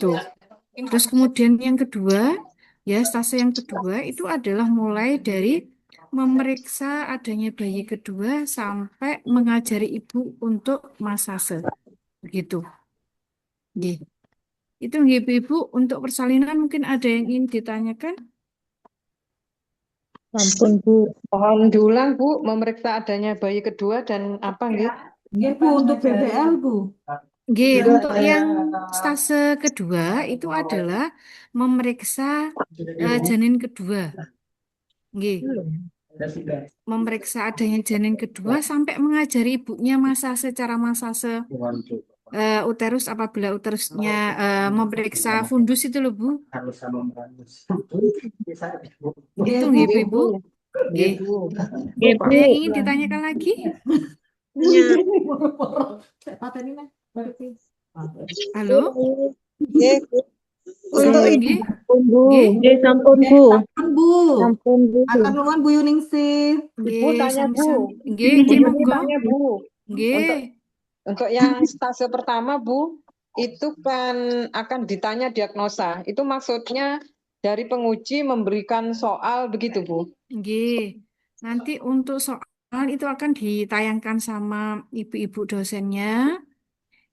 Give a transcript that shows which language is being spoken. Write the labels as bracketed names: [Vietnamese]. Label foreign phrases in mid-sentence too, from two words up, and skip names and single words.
[Indonesian] Terus kemudian yang kedua, ya stase yang kedua itu adalah mulai dari memeriksa adanya bayi kedua sampai mengajari ibu untuk masase. Begitu. Nggih. Itu nggih, Ibu, untuk persalinan mungkin ada yang ingin ditanyakan? [Javanese] Sampun, Bu. [Indonesian] Mohon diulang, Bu, memeriksa adanya bayi kedua dan apa nggih? Nggih, Bu, untuk BBL, Bu. [Javanese] Nggih, [Indonesian] untuk yang stase kedua itu adalah memeriksa janin kedua. [Javanese] Nggih. [Indonesian] Memeriksa adanya janin kedua sampai mengajari ibunya secara masase uterus apabila uterusnya memeriksa fundus itu loh Bu. Itu nggih Bu. Nggih. Ada yang ingin ditanyakan lagi? Halo? Untuk [Javanese] Nggih. [Indonesian] Bu. Nggih. [Javanese] Sampun, Bu. [Indonesian] Bu, [Javanese] Sampun, Bu. akan nuwun Bu Yuningsih. [Indonesian] Ibu tanya, Bu. [Javanese] Nggih, [Indonesian] Bu [Javanese] nggih [Indonesian] Yuni [Javanese] monggo. [Indonesian] tanya, Bu. [Javanese] Nggih. [Indonesian] Untuk yang stase pertama, Bu, itu kan akan ditanya diagnosa. Itu maksudnya dari penguji memberikan soal begitu, Bu? [Javanese] Nggih. [Indonesian] Nanti untuk soal itu akan ditayangkan sama ibu-ibu dosennya.